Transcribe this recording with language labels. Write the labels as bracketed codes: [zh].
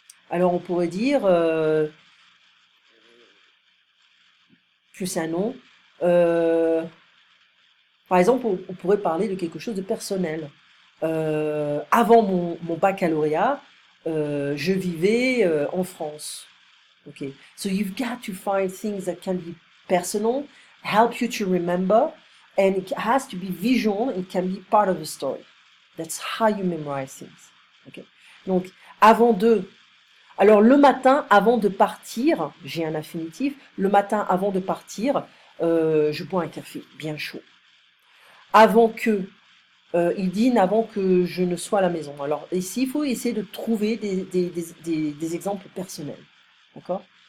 [fr] Alors on pourrait dire, plus un nom, par exemple, on pourrait parler de quelque chose de personnel. Avant mon baccalauréat, je vivais en France. [en] Okay, so you've got to find things that can be personal, help you to remember, and it has to be visual, it can be part of the story. That's how you memorize things. Okay. [fr] Donc, alors le matin avant de partir, j'ai un infinitif, le matin avant de partir, je bois un café bien chaud. Avant que, il dîne avant que je ne sois à la maison. Alors ici, il faut essayer de trouver des exemples personnels. D'accord?